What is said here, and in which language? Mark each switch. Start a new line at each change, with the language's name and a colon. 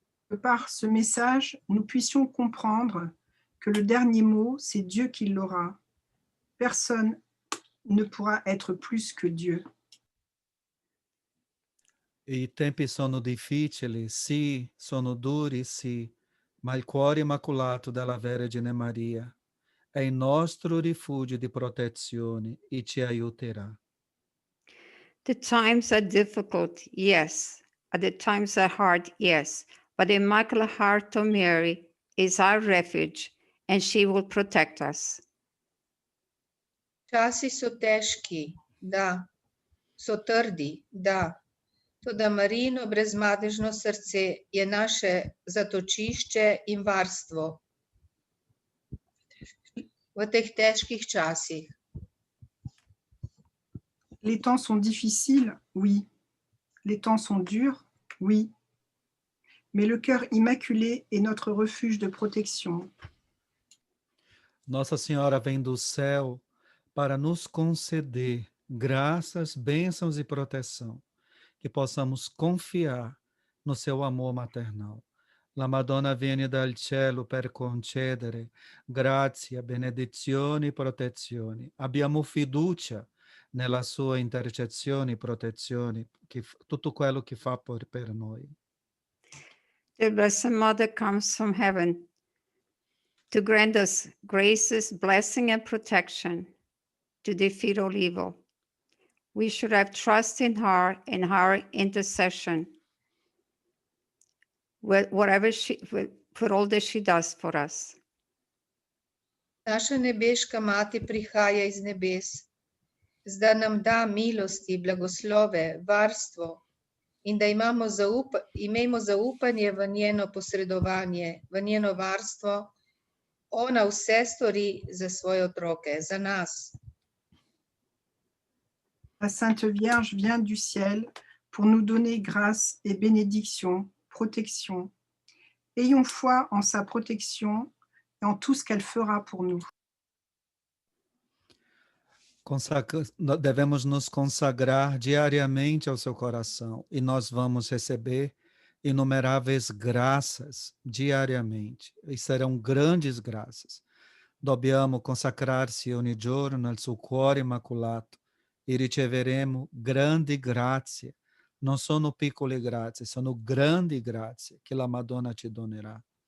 French: Que par ce message, nous puissions comprendre que le dernier mot, c'est Dieu qui l'aura. Personne ne pourra être plus que Dieu.
Italian: I tempi sono difficili, sì, sono duri, sì, ma il cuore immacolato della Vergine Maria è il nostro rifugio di protezione e ci aiuterà.
English: The times are difficult, yes. The times are hard, yes. But the Immaculate Heart of Mary is our refuge, and she will protect us.
Slovenian: Časi so težki, da, so trdi, da, toda Marijino brezmadežno srce je naše zatočišče in varstvo v teh težkih časih.
French: Les temps sont difficiles, oui. Les temps sont durs, oui. Mais le cœur immaculé est notre refuge de protection.
Portuguese: Nossa Senhora vem do céu para nos conceder graças, bênçãos e proteção, que possamos confiar no seu amor maternal.
Italian: La Madonna viene dal cielo per concedere grazia, benedizioni e protezioni. Abbiamo fiducia nella sua intercessione e protezione, tutto quello che fa per noi.
English: The Blessed Mother comes from heaven to grant us graces, blessing, and protection to defeat all evil. We should have trust in her and her intercession, for all that she does for us.
Slovenian: Naša nebeška mati prihaja iz nebes, da nam da milosti, blagoslove, varstvo in da imamo zaupanje v njeno posredovanje, v njeno varstvo. Ona vse stori za svoje otroke, za nas.
French: La Sainte Vierge vient du ciel pour nous donner grâce et bénédiction, protection. Ayons foi en sa protection et en tout ce qu'elle fera pour nous.
Portuguese: Devemos nos consagrar diariamente ao seu coração e nós vamos receber inumeráveis graças diariamente e serão grandes graças.
Italian: Dobbiamo consacrarsi ogni giorno nel suo cuore immacolato e riceveremo grandi grazie. Non sono piccole grazie, sono grandi grazie che la Madonna ci donerà.